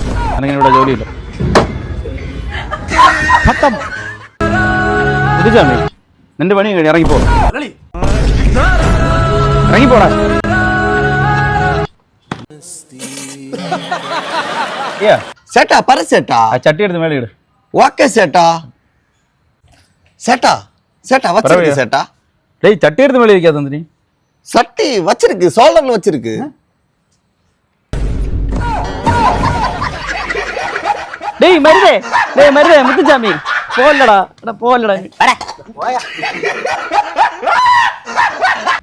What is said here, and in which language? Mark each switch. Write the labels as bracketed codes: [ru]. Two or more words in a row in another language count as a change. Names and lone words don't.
[ml] അല്ലെങ്കിൽ ഇവിടെ ജോലിയില്ല. ജാമി നിന്റെ പണി കഴിഞ്ഞ് ഇറങ്ങിപ്പോ. ഇറങ്ങിപ്പോടാ. ചേട്ടാ പറ ചേട്ടാ. ആ ചട്ടി എടുത്ത് മേളിയിട്. ഓക്കെ ചേട്ടാ. ചേട്ടാ ചേട്ടാ വച്ചിருக்கு ചേട്ടാ. [ta] டேய் சட்டி எடுத்து மேலே வைக்காத நீ. சட்டி வச்சிருக்கு, சோலர்ல வச்சிருக்கு. டேய் மருதே முத்துசாமி போலடா. போலடா.